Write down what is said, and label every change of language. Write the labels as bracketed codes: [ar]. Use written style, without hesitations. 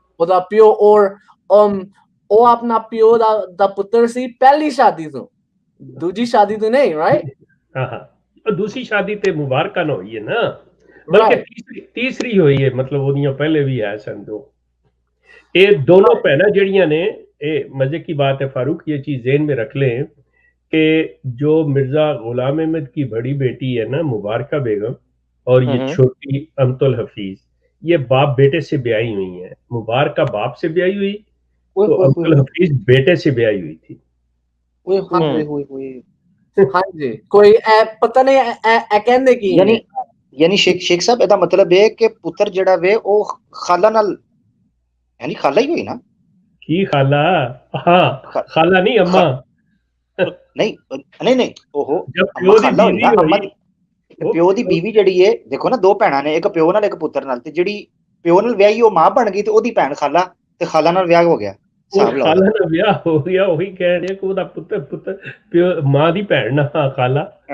[pa] ਉਹਦਾ ਪਿਓ, ਔਰ ਉਹ ਆਪਣਾ ਪਿਓ ਦਾ ਪੁੱਤਰ ਸੀ ਪਹਿਲੀ ਸ਼ਾਦੀ ਤੋਂ, ਦੂਜੀ ਸ਼ਾਦੀ ਤੋਂ ਨਹੀਂ, right? ਹਾਂ, ਦੂਸਰੀ ਸ਼ਾਦੀ ਤੇ ਮੁਬਾਰਕਾਂ ਨਾਲ ਹੋਈ ਹੈ ਨਾ, ਬਲਕਿ ਤੀਸਰੀ ਹੋਈ ਹੈ, ਮਤਲਬ ਉਹਦੀਆਂ ਪਹਿਲੇ ਵੀ ਹੈ ਸਨ ਦੋ. ਇਹ ਦੋਨੋਂ ਭੈਣਾਂ ਜਿਹੜੀਆਂ ਨੇ, [ur] ਇਹ ਮਜ਼ੇ کی بات ہے فاروق, یہ چیز ذہن میں رکھ لیں کہ جو مرزا غلام احمد کی بڑی بیٹی ہے نا مبارکہ بیگم, اور یہ چھوٹی امت الحفیظ, یہ باپ بیٹے سے بیائی ہوئی ہیں. مبارکہ باپ سے بیائی ہوئی, تو امت الحفیظ بیٹے سے بیائی ہوئی تھی. [pa] ہاں جی, کوئی پتہ نہیں کہندے کی یعنی شیخ صاحب ਇਹਦਾ ਮਤਲਬ ਹੈ ਕਿ ਪੁੱਤਰ ਜਿਹੜਾ ਵੇ ਉਹ ਖਾਲਾ ਨਾਲ, یعنی خالہ ہی ہوئی نا. کی خالہ؟ ہاں خالہ نہیں, اماں. نہیں اوہو خالہ ہوئی نا, اماں پیو دی بیوی جڑی ہے, دیکھو نا دو بھੈਣਾਂ ਨੇ, ਇੱਕ ਪਿਓ ਨਾਲ ਇੱਕ ਪੁੱਤਰ ਨਾਲ, ਤੇ ਜਿਹੜੀ ਪਿਓ ਨਾਲ ਵਿਆਹੀ ਉਹ ਮਾਂ ਬਣ ਗਈ, ਤੇ ਉਹਦੀ ਭੈਣ ਖਾਲਾ, ਤੇ ਖਾਲਾ ਨਾਲ ਵਿਆਹ ਹੋ ਗਿਆ. ਖਾਲਾ ਨਾਲ ਵਿਆਹ ਹੋ ਗਿਆ, ਉਹੀ ਕਹਿ ਰਹੇ ਕਿ ਉਹਦਾ ਪੁੱਤਰ ਪਿਓ ਮਾਂ ਦੀ ਭੈਣ ਨਾ ਖਾਲਾ.